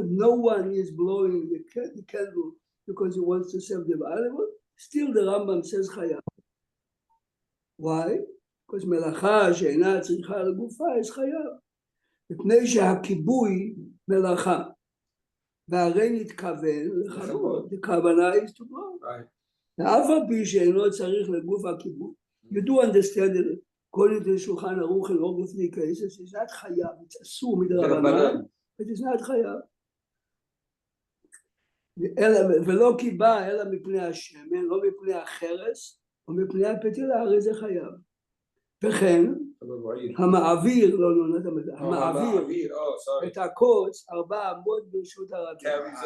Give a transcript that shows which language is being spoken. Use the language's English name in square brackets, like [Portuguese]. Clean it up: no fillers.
[English] No one is blowing the candle because he wants to serve the animal. Still, the Rambam says chayav. Why? Because melacha she'eila tzricha al gufa is chayav. מפני שהכיבוי מלאכה. [Hebrew] והרי נתכוון לכבות, [English] the כוונה is to blow. [Hebrew] ואף על פי שאינו צריך לגוף הכיבוי. [English] You do understand that according to שולחן ערוך and all the three cases, it's not חייב, it's אסור מדרבנן, it is not חייב. [Hebrew] ולא קיבה אלא מפני השמן, לא מפני החרס, או מפני הפתילה, הרי זה חייב. וכן, המעביר, המעביר, את הקוץ 4 אמות ברשות הרגל.